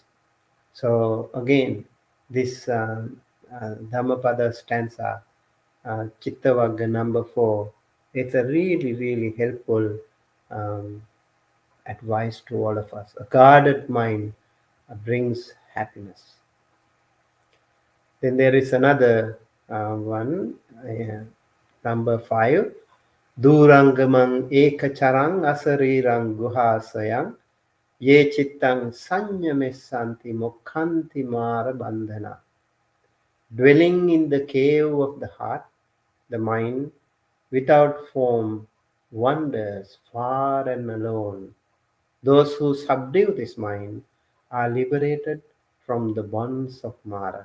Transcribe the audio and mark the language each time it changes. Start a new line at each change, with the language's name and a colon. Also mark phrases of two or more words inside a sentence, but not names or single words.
English: So again, this Dhammapada stanza, Chittavagga number 4, it's a really, really helpful um, advice to all of us. A guarded mind brings happiness. Then there is another one, number 5.
Pali: Durangamang ekacharang asarirang guhasayang ye chittang sanyamesanti mokhanti mara bandhana.
English: Dwelling in the cave of the heart, the mind, without form, wanders far and alone. Those who subdue this mind are liberated from the bonds of Mara.